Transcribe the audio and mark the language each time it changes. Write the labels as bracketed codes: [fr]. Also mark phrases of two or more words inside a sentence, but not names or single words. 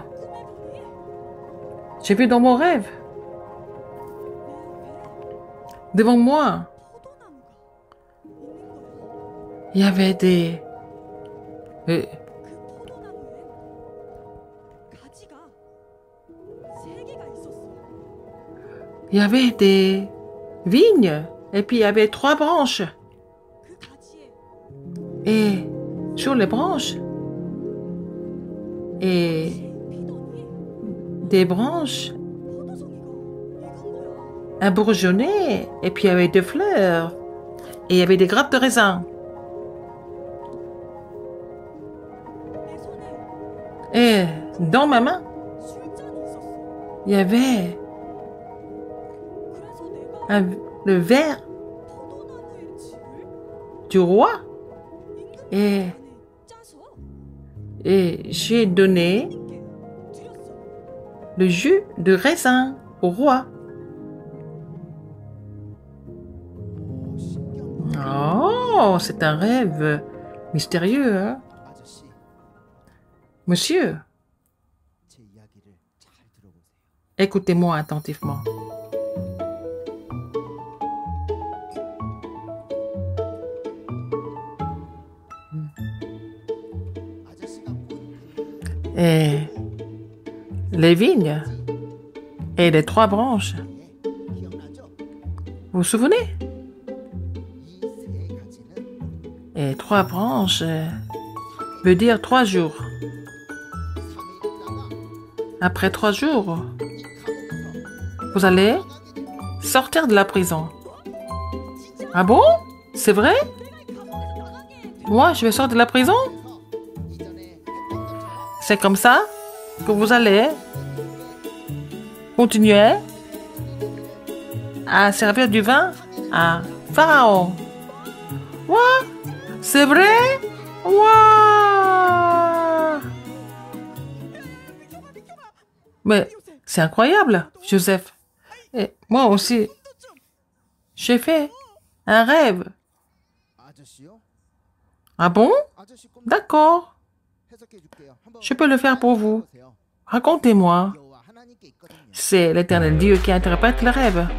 [ko] 꿈에 보니 [fr] j'ai vu dans mon rêve, [ko] 내 앞에 [fr] devant moi, [ko] 포도나무가 있는 거야. [fr] il y avait des... [ko] 그 포도나무엔 가지가 3개가 있었어. [fr] Il y avait des vignes et puis il y avait 3 branches. [ko] 그 가지에 [fr] Et sur les branches, et [ko] 피더니 [fr] des branches, [ko] 포도송이가 익은 거야. [fr] un bourgeonnet, et puis il y avait des fleurs, et il y avait des grappes de raisin. [ko] 내 손에 [fr] Et dans ma main, [ko] 술잔이 있었어. [fr] il y avait [ko] 그래서 내가 [fr] le verre [ko] 포도나무의 즙을 [fr] du roi, [ko] 임금님 에. 안에 짜서 [fr] et j'ai donné [ko] 님께 드렸어. [fr] le jus de raisin au roi. [ko] 신기한 [fr] Oh, c'est un rêve mystérieux, hein? [ko] 아저씨 [fr] Monsieur, [ko] 제 이야기를 잘 들어보세요. [fr] écoutez-moi attentivement. [ko] 아저씨가 꾼 [fr] Et les vignes et les 3 branches. [ko] 기억나죠? [fr] Vous vous souvenez? [ko] 이 세 가지는 [fr] Et 3 branches veut dire 3 jours. [ko] 3일 있다가 [fr] Après 3 jours, [ko] 이 감옥에서 [fr] vous allez [ko] 나가게 돼요. [fr] sortir de la prison. Ah bon? C'est vrai? Moi, je vais sortir de la prison? [ko] 이전에 했던 것처럼 [fr] C'est comme ça que vous allez continuer à servir du vin à Pharaon. What? C'est vrai? Wow! Mais c'est incroyable, Joseph. Et moi aussi, j'ai fait un rêve. [ko] 아저씨요? [fr] Ah bon? [ko] 아저씨 꿈 [fr] D'accord. [ko] 해석해 줄게요. 한번 [fr] Je peux le faire pour vous. [ko] 해보세요. [fr] Racontez-moi. [ko] 여호와 하나님께 있거든요. [fr] C'est l'Éternel Dieu qui interprète le rêve.